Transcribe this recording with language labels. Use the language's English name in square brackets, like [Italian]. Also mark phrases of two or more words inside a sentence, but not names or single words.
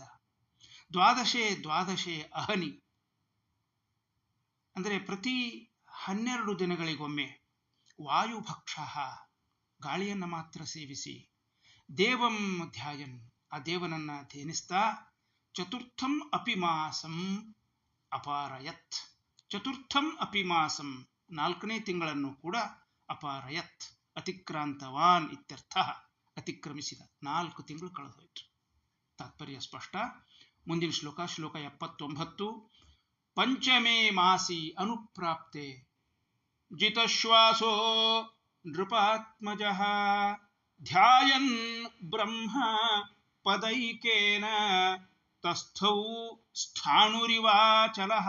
[Sanskrit] ದ್ವಾದಶೇ ದ್ವಾದಶೇ ಅಹನಿ, [Kannada] ಅಂದರೆ ಪ್ರತಿ 12 ದಿನಗಳಿಗೊಮ್ಮೆ [Sanskrit] ವಾಯುಭಕ್ಷ, [Kannada] ಗಾಳಿಯನ್ನು ಮಾತ್ರ ಸೇವಿಸಿ, [Sanskrit] ದೇವಂ ಧ್ಯಾಯನ್, [Kannada] ಆ ದೇವನನ್ನ ಧ್ಯಾನಿಸ್ತಾ, [Sanskrit] ಚತುರ್ಥಂ ಅಪಿ ಮಾಸಂ ಅಪಾರಯತ್, ಚತುರ್ಥಂ ಅಪಿ ಮಾಸಂ, [Kannada] 4ನೇ ತಿಂಗಳನ್ನು ಕೂಡ ಅಪಾರಯತ್, [Sanskrit] ಅತಿಕ್ರಾಂತವಾನ್ ಇತ್ಯರ್ಥ, [Kannada] ಅತಿಕ್ರಮಿಸಿದ. 4 ತಿಂಗಳು ಕಳೆದೋಯ್ತು. ತಾತ್ಪರ್ಯ ಸ್ಪಷ್ಟ. ಮುಂದಿನ ಶ್ಲೋಕ, ಶ್ಲೋಕ 79. [Sanskrit] ಪಂಚಮೇ ಮಾಸಿ ಅನುಪ್ರಾಪ್ತೆ ಜಿತಶ್ವಾಸೋ ನೃಪಾತ್ಮಜಃ ಧ್ಯಾಯನ್ ಬ್ರಹ್ಮ ಪದೈಕೇನ ತಸ್ಥೌ ಸ್ಥಾಣುರಿವಾಚಲಃ.